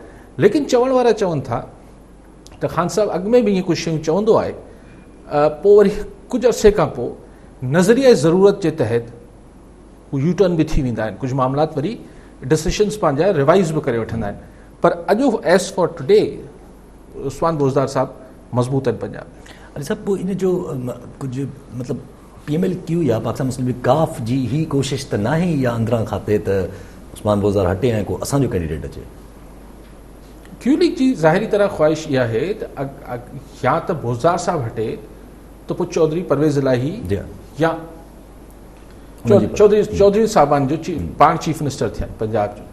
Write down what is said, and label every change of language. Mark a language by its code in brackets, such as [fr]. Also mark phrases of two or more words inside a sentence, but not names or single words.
[sd] लेकिन चवण वारा चवनि था त ख़ान साहब अॻु में बि ईअं कुझु शयूं चवंदो आहे, पोइ वरी कुझु अरसे खां पोइ नज़रिया ज़रूरत जे तहत हू [en] U-turn [sd] बि थी वेंदा आहिनि, कुझु मामलात वरी डिसीशन्स पंहिंजा रिवाइज़ बि करे वठंदा आहिनि। पर अॼु [en] as for today [sd] उस्मान बुज़दार साहब मज़बूत आहिनि पंजाब में। अरे साहब पोइ इन जो कुझु मतिलबु PML-Q या पाकिस्तान मुस्लिम लीग काफ जी ही कोशिश त नाहे या अंदरां खाते त उस्मान बुज़दार हटे ऐं को असांजो कैंडिडेट अचे? क्यू लीग जी ज़ाहिरी तरह ख्वाहिश इहा आहे त या त बुज़दार साहब हटे त पोइ चौधरी परवेज़ इलाही या चौधरी साहबान जो पाण [en] chief minister [sd] थियनि पंजाब जो।